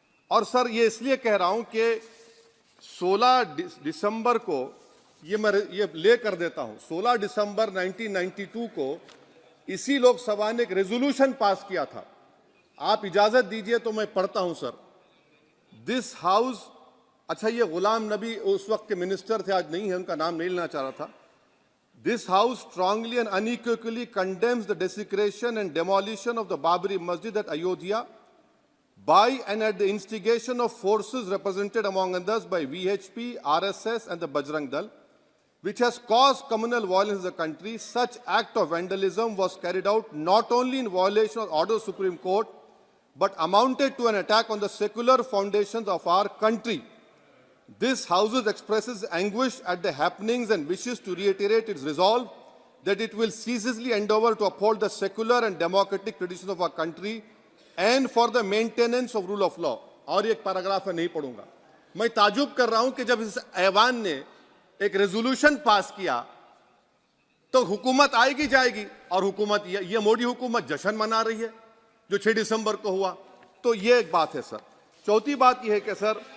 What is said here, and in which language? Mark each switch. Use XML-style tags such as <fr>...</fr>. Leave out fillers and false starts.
<hi>और सर, ये इसलिए कह रहा हूं कि 16 दिसंबर को ये ले कर देता हूं, 16 दिसंबर 1992 को इसी लोकसभा ने एक रेजोल्यूशन पास किया था। आप इजाजत दीजिए तो मैं पढ़ता हूं सर।</hi> <en>this house,</en> <hi>अच्छा, ये गुलाम नबी उस वक्त के मिनिस्टर थे, आज नहीं है, उनका नाम नहीं लेना चाह रहा था।</hi> <en>This house strongly and unequivocally condemns the desecration and demolition of the Babri Masjid at Ayodhya by and at the instigation of forces represented among others by VHP, RSS and the Bajrang Dal, which has caused communal violence in the country. Such act of vandalism was carried out not only in violation of order of the Supreme Court, but amounted to an attack on the secular foundations of our country. This House expresses anguish at the happenings and wishes to reiterate its resolve that it will ceaselessly endeavor to uphold the secular and democratic traditions of our country and for the maintenance of rule of law.</en> <hi>और एक paragraph मैं नहीं पढ़ूंगा। मैं ताजुब कर रहा हूं कि जब इस ऐवान ने एक रेजोल्यूशन पास किया तो हुकूमत आएगी जाएगी, और हुकूमत ये मोदी हुकूमत जश्न मना रही है जो 6 दिसंबर को हुआ। तो ये एक बात है सर। चौथी बात यह है कि सर,</hi>